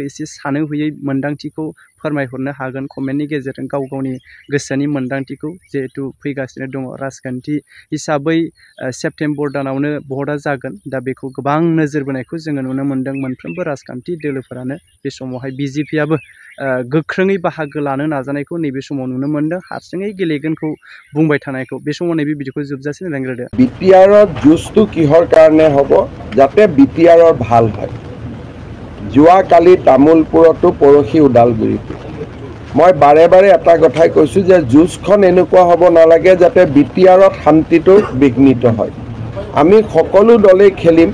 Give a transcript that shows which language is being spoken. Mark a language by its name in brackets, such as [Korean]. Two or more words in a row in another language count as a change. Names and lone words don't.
[Bodo] एसे सानो होयै मोनदांथिखौ फोरमायहरनो हागोन कमेन्टनि गेजेरजों गाव गावनि गोसोनि मोनदांथिखौ जिहेतु फैगासिनो दङ राजखान्थि हिसाबै सेप्तेम्बर दानावनो भटआ जागोन दा बेखौ गोबां नोजोर बोनायखौ जोङो नुनो मोन्दों मोनफ्रोमबो राजखान्थि दोलोफोरानो बे समावहाय बिजेपिआबो गोख्रोङै बाहागो लानो नाजानायखौ नैबे समाव नुनो मोन्दों हारसिङै गेलेगोनखौ बुंबाय थानायखौ बे समाव नैबे भिडिअखौ जोबजासे नायग्रोदो [Assamese] বিটিআৰত যুঁজটো কিহৰ কাৰণে হ'ব যাতে বিটিআৰৰ ভাল হয় যোৱাকালি তামোলপুৰতো পৰহি ওদালগুৰিতো মই বাৰে বাৰে এটা কথাই কৈছোঁ যে যুঁজখন এনেকুৱা হ'ব নালাগে যাতে বিটিআৰত শান্তিটো বিঘ্নিত হয় আমি সকলো দলেই খেলিম